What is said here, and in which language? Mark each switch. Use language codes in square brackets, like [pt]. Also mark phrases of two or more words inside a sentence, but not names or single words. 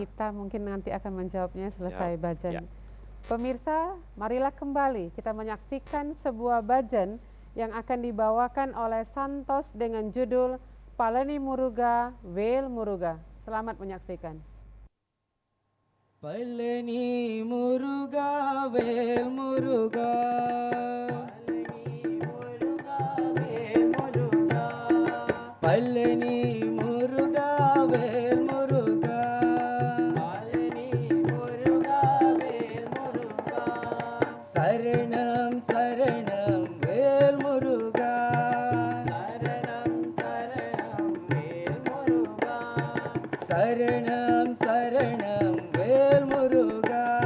[id] kita mungkin nanti akan menjawabnya selesai Siap, bhajan. ya. Pemirsa, marilah kembali kita menyaksikan sebuah bhajan yang akan dibawakan oleh Santos dengan judul Palani Muruga, Vel Muruga. Selamat menyaksikan. [ta] பழனி முருகா வேல் முருகா பழனி முருகா வேல் முருகா சரணம் சரணம் வேல் முருகா சரணம் சரணம் வேல் முருகா